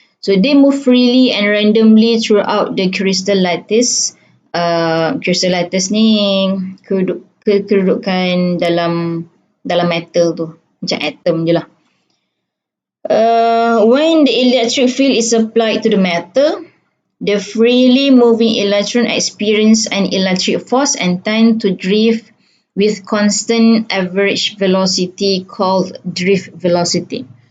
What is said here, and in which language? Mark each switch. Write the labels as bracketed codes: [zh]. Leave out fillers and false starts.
[en] So they move freely and randomly throughout the crystal lattice. [ms] Crystal lattice ni kedudukan dalam metal tu, macam atom je lah. [en] When the electric field is applied to the metal, the freely moving electron experience an electric force and tend to drift with constant average velocity called drift velocity.